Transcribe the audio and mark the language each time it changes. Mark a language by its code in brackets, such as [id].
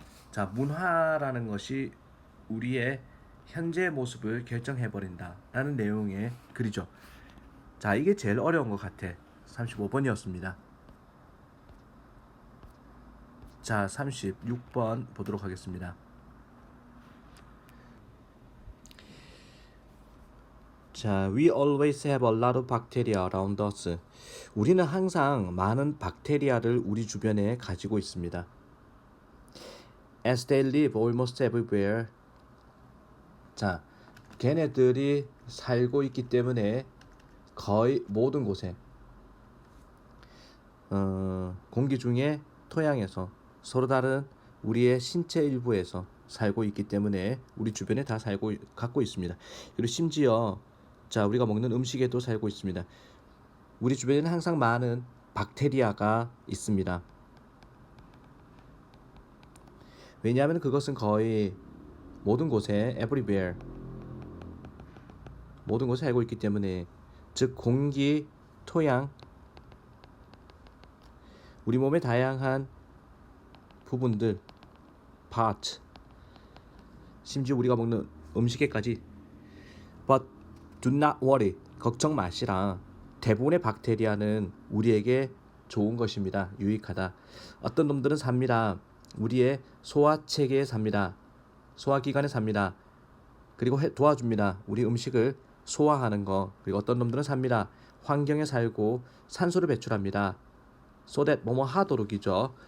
[ko] 자, 문화라는 것이 우리의 현재 모습을 결정해버린다 라는 내용의 글이죠. 자, 이게 제일 어려운 것 같아. 35번이었습니다. 자, 36번 보도록 하겠습니다. [en] 자, we always have a lot of bacteria around us. [ko] 우리는 항상 많은 박테리아를 우리 주변에 가지고 있습니다. [en] As they live almost everywhere. [ko] 자, 걔네들이 살고 있기 때문에 거의 모든 곳에, 공기 중에, 토양에서, 서로 다른 우리의 신체 일부에서 살고 있기 때문에 우리 주변에 다 갖고 있습니다. 그리고 심지어 자, 우리가 먹는 음식에도 살고 있습니다. 우리 주변에는 항상 많은 박테리아가 있습니다. 왜냐하면 그것은 거의 모든 곳에 everywhere, 모든 곳에 살고 있기 때문에, 즉 공기, 토양, 우리 몸의 다양한 부분들, part, 심지어 우리가 먹는 음식에까지. [en] But do not worry, [ko] 걱정 마시라. 대부분의 박테리아는 우리에게 좋은 것입니다. 유익하다. 어떤 놈들은 삽니다. 우리의 소화체계에 삽니다. 소화기관에 삽니다. 그리고 도와줍니다. 우리 음식을 소화하는 거. 그리고 어떤 놈들은 삽니다. 환경에 살고 산소를 배출합니다. [en] so that [ko] 뭐뭐 하도록이죠.